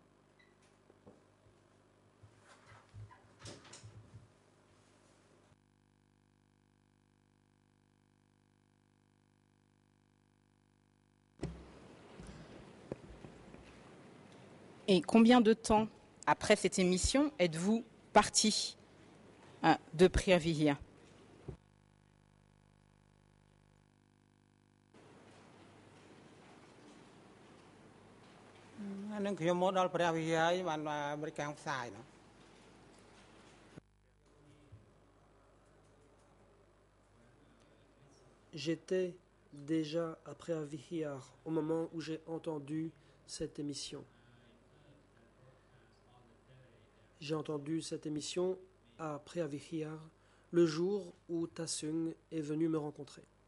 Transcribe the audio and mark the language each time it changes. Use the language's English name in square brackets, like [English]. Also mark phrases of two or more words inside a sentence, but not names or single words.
[French] Et combien de temps après cette émission êtes-vous parti de Priavihia? [Khmer] ហ្នឹងខ្ញុំមកដល់ព្រះវិហារហើយបានអាមេរិកខាងផ្សាយណា [French] J'étais déjà à Preavihar au moment où j'ai entendu cette émission. J'ai entendu cette émission à Preavihar le jour où Tasung est venu me rencontrer.